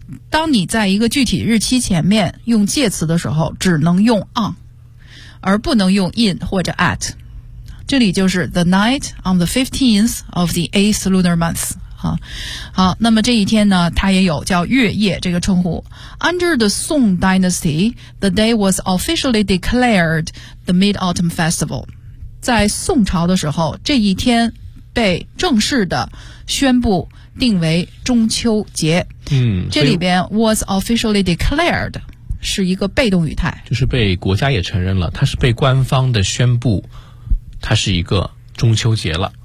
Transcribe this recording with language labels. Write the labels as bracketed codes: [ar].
[zh] 当你在一个具体日期前面用介词的时候只能用 on。而不能用 [en] in [zh] 或者 [en] at， [zh] 这里就是 [en] the night on the 15th of the 8th lunar month。 [zh] 好，那么这一天呢它也有叫月夜这个称呼。 [en] Under the Song Dynasty the day was officially declared the Mid-Autumn Festival。 [zh] 在宋朝的时候这一天被正式的宣布定为中秋节。这里边 [en] was officially declared [zh] 是一个被动语态，就是被国家也承认了，它是被官方的宣布它是一个中秋节了，